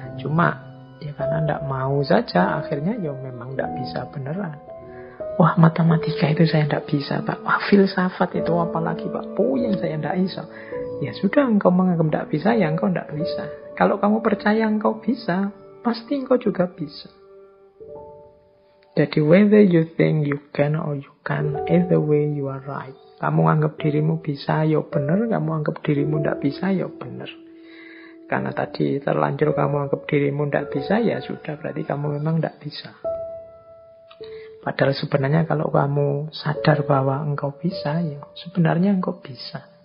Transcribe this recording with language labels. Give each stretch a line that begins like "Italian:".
Indonesian: Cuma ya karena ndak mau saja, akhirnya ya memang ndak bisa beneran. Wah, matematika itu saya ndak bisa Pak. Wah, filsafat itu apalagi Pak, puyeng saya ndak bisa. Ya sudah, engkau menganggap tidak bisa, ya engkau tidak bisa. Kalau kamu percaya engkau bisa, pasti engkau juga bisa. Jadi
English: whether you think you can or you can, either way you are right.
Indonesian: Kamu anggap dirimu bisa, ya benar. Kamu anggap dirimu tidak bisa, ya benar. Karena tadi terlanjur kamu anggap dirimu tidak bisa, ya sudah, berarti kamu memang tidak bisa. Padahal sebenarnya kalau kamu sadar bahwa engkau bisa, ya sebenarnya engkau bisa.